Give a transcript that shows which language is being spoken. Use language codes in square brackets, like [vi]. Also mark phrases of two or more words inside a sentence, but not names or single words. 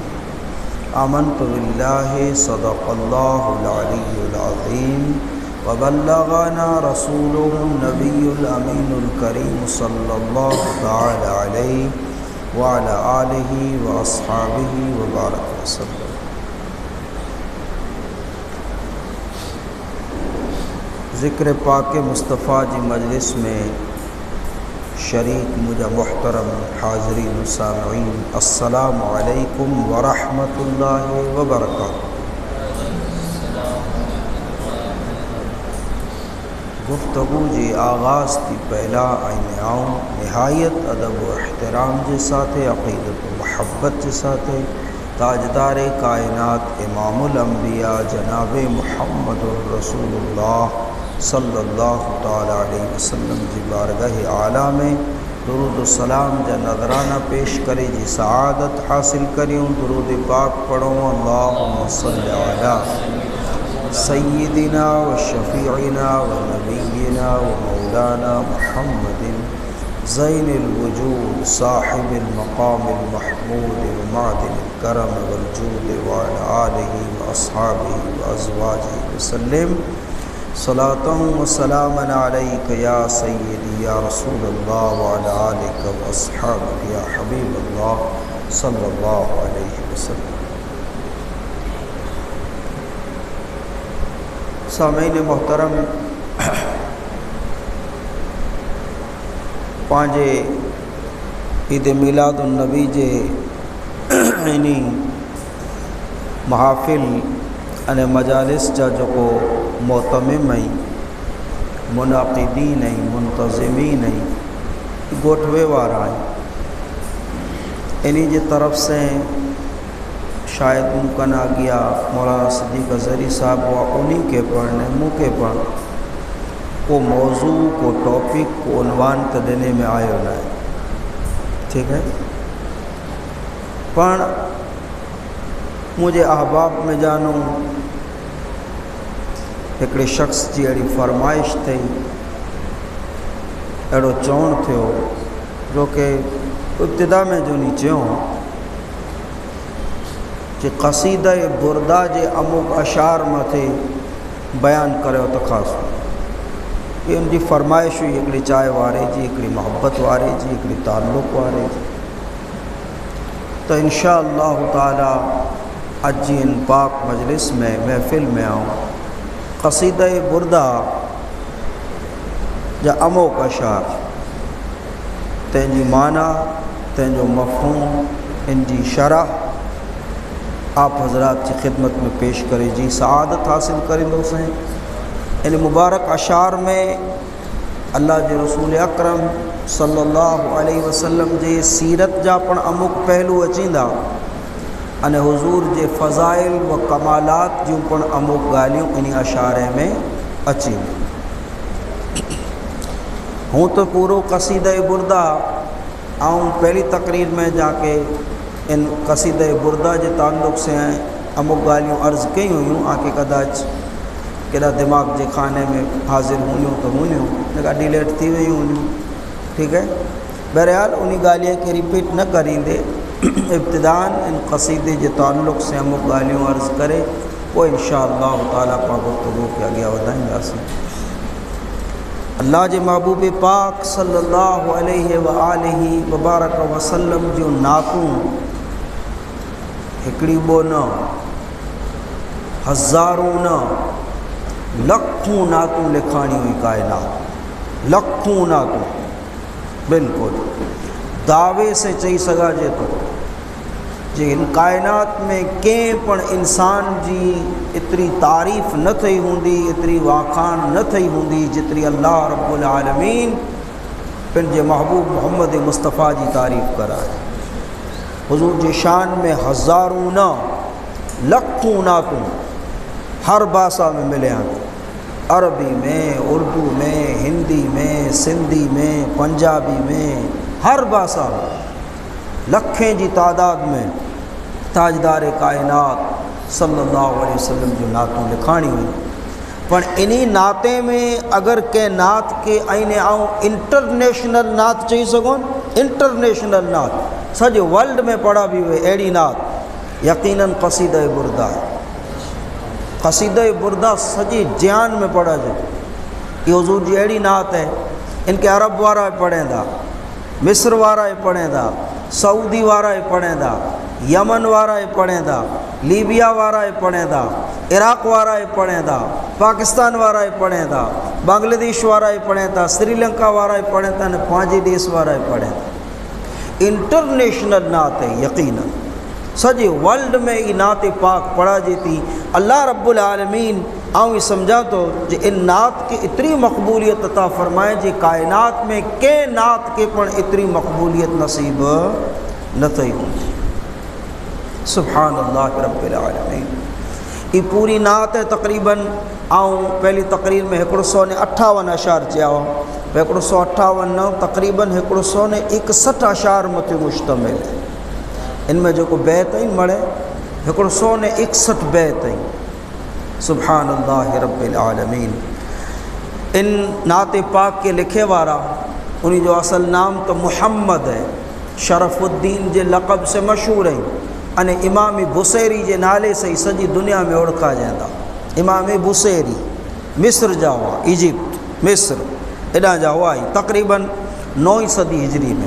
[ar] آمنت بالله صدق الله العلي العظيم وبلغنا رسوله النبي الأمين الكريم صلى الله تعالى عليه وعلى آله وأصحابه وبارك وسلم. [kfr] ज़िक्र पाक मुस्तफ़ा जी मजलिस में शरीक मुझा मुहतरम हाज़रीन सामीन [ar] السلام عليكم ورحمة الله وبركاته. [kfr] गुफ्तगू जी आगाज़ थी पहला आईने आऊँ नहायत अदब व एहतराम के साथ अक़ीदत व महब्बत के साथ ताजदार कायनात [ar] إمام الأنبياء [kfr] जनाब [ar] محمد رسول الله صلى الله تعالى عليه وسلم [kfr] जी बारगाह आला में दुरूद सलाम जा नजराना पेश करे जी सआदत हासिल करियूं। दुरूद पाक पढ़ो [ar] اللهم صل على سيدنا وشفيعنا ونبينا و مولانا محمد زين الوجود صاحب المقام المحمود ومعدن الكرم والجود وعلى آله وأصحابه وأزواجه وسلم صلاة وسلاما عليك يا سيدي يا رسول الله وعلى آلك وأصحابك يا حبيب الله صلى الله عليه وسلم. [kfr] सामीन मोहतरम, पांजे ईद मिलादुन नबी जे इनी महाफ़िल अने मजालिस जा जो मोतमिम मुनाक़िदीन मुंतज़िमीन गोठवे वारा इन्हीं जी तरफ से शायद मुमकिन आ गया मौलाना सिद्दीक़ अज़हरी साहब व उन्हीं के पढ़ने मुँह के पढ़ को मौजू को टॉपिक को उन्वान तो देने में आयो न है, [ur] ٹھیک ہے. [kfr] पण मुझे अहबाब में जानूँ एक शख्स की अड़ी फरमाइश थी अड़ो चवण थो जो कि इब्तिदा में जो नी चयो कि क़सीदा बुरदा जे अमुक अशार मथे बयान करो तो ख़ास ये उनकी फरमाइश हुई हिकिड़ी चाह वारे जी, हिकिड़ी मोहब्बत वारे जी, हिकिड़ी ताल्लुक़ वारे जी। तो [ar] إن شاء الله تعالى [kfr] अज जी इन पाक मजलिस में महफ़िल में आऊँ क़सीदा बुरदा जा अमुक अशार तंहिंजी माना तंहिंजो मफ़हूम इनकी शरह आप हज़रात की खिदमत में पेश करे जी सआदत हासिल करेंदोसीं। इन मुबारक अशार में अल्लाह के रसूल अकरम [ar] صلى الله عليه وسلم [kfr] जे सीरत जा पण अमुक पहलू अचींदा अने हुजूर जे फ़ज़ाइल व कमालात जूं पण अमुक ॻाल्हियूं इन अशारे में अचींदियूं। हूँ तो पूरो क़सीदा बुरदा आऊँ पहली तकरीर में जाके इन क़सीदा बुरदा के ताल्लुक़ से अमुक ॻाल्हियूं अर्ज़ कई हुयूं आके कदाच केड़ा दिमाग के खाने में हाजिर हुयूं तो हुयूं न डिलेट थी वही हुयूं, [ur] ٹھیک ہے. [kfr] बहरहाल उन ॻाल्हि के रिपीट न करींदे इब्तिदान इन क़सीदे के ताल्लुक़ से अमुक ॻाल्हियूं अर्ज़ करे पोइ [ar] إن شاء الله تعالى [kfr] पाक गुफ्तगू के अॻियां वधाईंदासीं। अल्लाह जे महबूब पाक [ar] صلى الله عليه وآله مبارك وسلم [kfr] जूं नातूं हिकिड़ी ॿ न, हज़ारों न, लखूं नातूं लिखाणी हुई कायनात, लखूं नातूं। बिल्कुलु दावे से चई सघाजे थो जे इन कायनात में कंहिं पण इंसान जी एतिरी तारीफ़ न थी हूंदी, एतिरी वाखाण न थी हूंदी जेतिरी [ar] الله رب العالمين [kfr] पंहिंजे महबूब मोहम्मद मुस्तफ़ा जी तारीफ़ कराए। हुज़ूर जी शान में हज़ारों न, लखूं नातूं हर भाषा में मिलिया, अरबी में, उर्दू में, हिंदी में, सिंधी में, पंजाबी में, हर भाषा में लखें जी तादाद में ताजदार कायनात [ar] صلى الله عليه وسلم [kfr] जो नातूं लिखाणी हुई। पर इन्हीं नाते में अगर के नात के आईने आऊँ इंटरनेशनल नात चई सघूं, इंटरनेशनल नात सॼे वर्ल्ड में पढ़ा भी हुए अहिड़ी नात यकीनन क़सीदा बुरदा। क़सीदा बुरदा सॼे जान में पढ़ा जो ये हुज़ूर जी अहिड़ी नात है, इनके अरब वारा पढ़ेंदा, मिस्र वारा पढ़ेंदा, सऊदी वारा पढ़ेंदा, यमन वारा पढ़ेंदा, लीबिया वारा पढ़ेंदा, इराक़ वारा पढ़ेंदा, पाकिस्तान वारा पढ़ेंदा, बांग्लादेश वारा पढ़ेंदा, श्रीलंका वारा पढ़ेंदा ने पंहिंजे देश वारा पढ़ेंदा। इंटरनेशनल नात है यकीनन सॼे वर्ल्ड में ई नात पाक पढ़ाजे थी। [ar] الله رب العالمين [kfr] आऊँ समझा तो जे इन नात के इतनी मकबूलियत अता फरमाए जे कायनात में के नात के पण इतनी मकबूलियत नसीब न थी हूंदी। [ar] سبحان الله رب العالمين. [kfr] ये पूरी नात है तकरीबन आऊँ पहली तकरीर में 158 अशार चया, 158 न तकरीबन 161 अशार मथे मुश्तमिल है। इनमें जो बैत आई मड़े 161 बैत आई। [ar] سبحان الله رب العالمين. [kfr] इन नात पाक के लिखे वारा उन्हीं जो असल नाम तो मुहम्मद है, शरफुद्दीन जे लक़ब से मशहूर है अने इमाम बुसैरी जे नाले से ही सॼी दुनिया में ओळखा जांदा। इमाम बुसैरी मिस्र जा हुआ, इजिप्ट मिस्र एॾां जा हुआ ही तकरीबन 9वीं सदी हिजरी में।